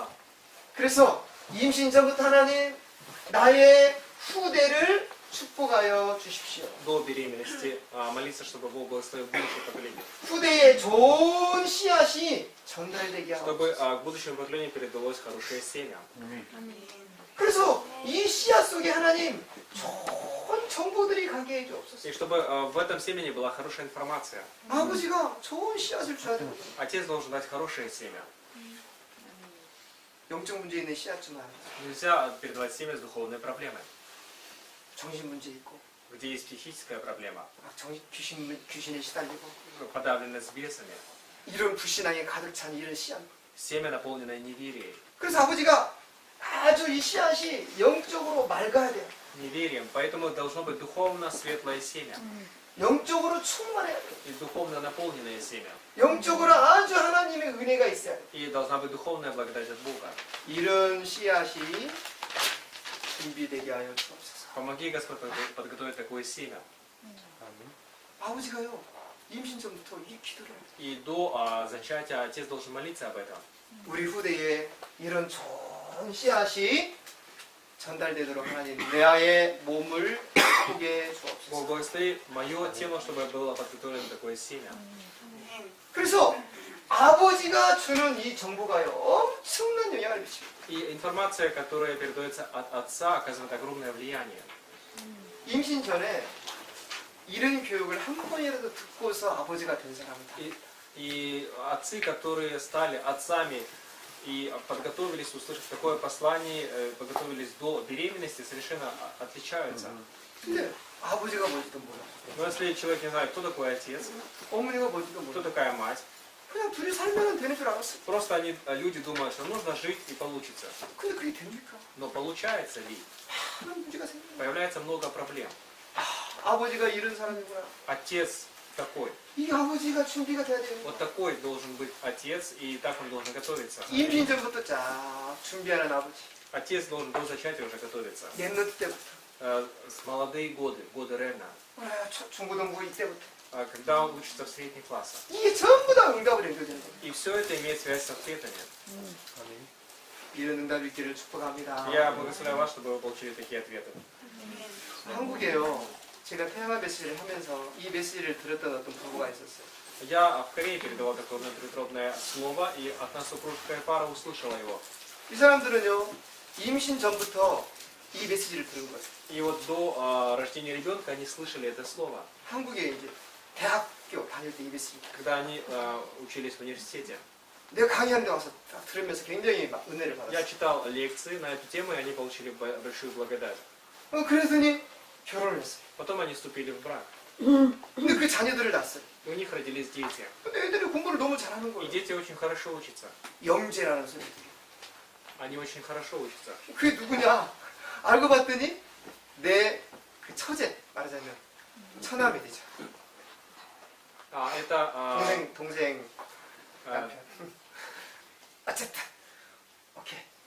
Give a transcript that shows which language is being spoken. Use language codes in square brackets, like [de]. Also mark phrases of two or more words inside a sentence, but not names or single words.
[ko] 그래서 임신 전부터 하나님 나의 후대를 축복하여 주십시오. [ru] До беременности молиться, чтобы Бог благословил будущее поколение. [ko] 후대에 좋은 씨앗이 전달되게 하고 [ru] Чтобы к будущему поколению передалось хорошее семя. [ko] 그래서 이 씨앗 속에 하나님 좋은 정보들이 가게 해주옵소서. [ru] И чтобы в этом семени была хорошая информация. [ko] 아버지가 좋은 씨앗을 줘야 됩니다. [ru] Отец должен дать хорошее семя. [ko] 영적 문제 있는 씨앗뿐만 아니라 [ru] Нельзя передавать семя с духовной проблемой. [ko] 정신 문제 있고 [ru] Где есть психическая проблема, [ko] 귀신에 시달리고 [ru] подавленность бесами, [ko] 이런 불신앙에 가득 찬 이런 씨앗. [ru] семя, наполненное неверием. [ko] 그래서 아버지가 아주 이 씨앗이 영적으로 맑아야 돼요. [ru] Неверием. Поэтому должно быть духовно светлое семя [ko] 영적으로 충만해야 돼요. [ru] и духовно наполненное семя. [ko] 영적으로 아주 하나님의 은혜가 있어야 돼요. [ru] И должна быть духовная благодать от Бога. [ko] 이런 씨앗이 준비되게 하여 주옵소서. [ru] Помоги, Господь, подготовить такое семя. [ko] 아버지가요 임신 전부터 이 기도를 해요. [ru] И до зачатия отец должен молиться об этом. [ko] 우리 후대에 이런 좋은 씨앗이 전달되도록 하나님 내 아의 몸을 크게 [ru] Бог [ko] 주옵소서. [ru] благослови мое тело, чтобы было подготовлено такое семя. [ko] 그래서 아버지가 주는 이 정보가요 엄청난 영향을 미칩니다. [ru] И информация, которая передается от отца, оказывает огромное влияние. [ko] 임신 전에 이런 교육을 한 번이라도 듣고서 아버지가 된 사람은 다 [ru] И отцы, которые стали отцами и подготовились услышать такое послание, подготовились до беременности, совершенно отличаются. [ko] 근데 아버지가 뭔지도 몰라. [ru] Но если человек не знает, кто такой отец, [ko] 어머니가 뭔지도 [ru] кто [ko] 몰라. [ru] такая мать, [ko] 그냥 둘이 살면 되는 줄 알았어. [ru] просто люди думают, что нужно жить и получится. [ko] 근데 그게 됩니까? [ru] Но получается ли? [ko] 그런 문제가 생깁니다. [ru] Появляется много проблем. [ko] 아버지가 이런 사람이구나. [ru] Отец такой. [ko] 이 아버지가 준비가 돼야 되는 [ru] Вот [ko] 거야. [ru] такой должен быть отец, и так он должен готовиться. [ko] 임신 전부터 쫙 준비하는 아버지. [ru] Отец должен до зачатия уже готовиться. [ko] 랩런트 때부터. [ru] С молодые годы Рена, [ko] 중고등부 이때부터. [ru] когда он учится в средних классах. [ko] 이게 전부 다 응답을 연결되는 거예요. [ru] И все это имеет связь с ответами. [ko] 이런 응답이 있기를 축복합니다. [ru] Я благословляю вас, чтобы вы получили такие ответы. [ko] 한국에요. 제가 테마 메시지를 하면서 이 메시지를 들었던 어떤 부부가 있었어요. [ru] Я в Корее передавал такое внутритробное слово, и одна супружеская пара услышала его. [ko] 이 사람들은요. 임신 전부터 이 메시지를 들은 거예요. [ru] И вот до рождения ребенка они слышали это слово. [ko] 한국에 이제 대학교 다닐 때 이 메시지. [ru] Когда они учились в университете. [ko] 내가 강의하는 데 와서 딱 들으면서 굉장히 막 은혜를 [ru] Я [ko] 받았어요. [ru] читал лекции на эту тему, и они получили большую благодать. [ko] 그러더니 결혼을 했어요. [ru] Потом они вступили в брак. [ko] 근데 그 자녀들을 낳았어요. [ru] И у них родились дети. [ko] 근데 애들이 공부를 너무 잘하는 [ru] И [ko] 거예요. [ru] дети очень хорошо учатся. [ko] 영재라는 소리. [ru] Они очень хорошо учатся. [ko] 그게 누구냐? 알고 봤더니 내 그 처제 말하자면 처남이 되죠. [ru] Это [ko] 동생 남편. 어쨌든 오케이.